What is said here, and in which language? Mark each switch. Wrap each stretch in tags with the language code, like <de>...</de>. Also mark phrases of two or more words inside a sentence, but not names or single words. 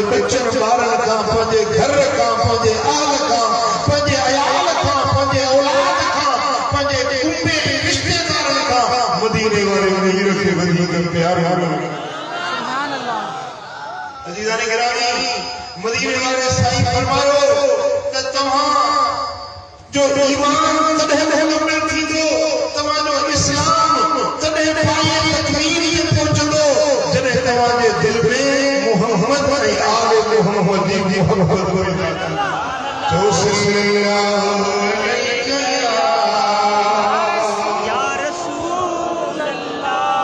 <sd>بچن بارن کھا پانچے گھر کھا پانچے آل کھا پانچے عیال کھا پانچے اولاد کھا پانچے کنبے رشتے دارن کھا مدینے والے نہیں رکھے مدینے پیار</sd> <ar>سبحان اللہ</ar> <sd>عزیزان گرامی مدینے والے سائیں فرماؤ کہ تمام जो ईमान तॾहिं मुकम्मल थींदो तव्हांजो इस्लाम तॾहिं पाए तकमील ते पहुचंदो जॾहिं तव्हांजे दिलि में मोहम्मद ऐं आले मोहम्मद जी मोहब्बत पैदा थींदी।</sd> <ar>जो صلى الله عليه يا رسول الله</ar>